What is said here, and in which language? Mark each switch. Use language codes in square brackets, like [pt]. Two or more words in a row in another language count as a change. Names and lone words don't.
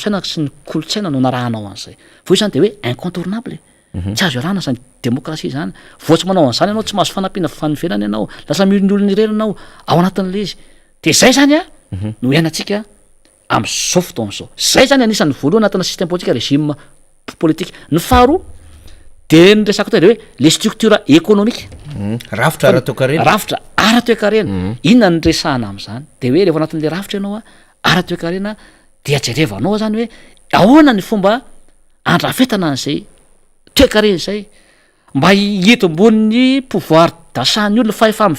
[mg] fisainaka sy ny kolotsaina no narahanao an'izay vo io zany de hoe incontournable tsy azo iarahana zany démocratie zany voatsy manao an'izany ianao tsy mahazo fanampiana fanivelana ianao lasa miolon'olona ireny ianao ao anatin'le izy de zay zany a no iainantsika am'zao fotoana zao zay zany anisan'ny voalohany anatina [fr] système politique régime politique [mg] ny faharoa de ny resako teo de hoe [fr] les structures économiques [mg] rafitra ara-toekarena rafitra ara-toekarena inona ny resahana am'zany de hoe rehefa anatin'le rafitra ianao a ara-toekarena de ajerevanao zany hoe ahoana ny fomba andrafetana an'izay toekarena zay mba hieto ambon'ny [fr] pouvoir d'achat- [mg] ny olona fa efa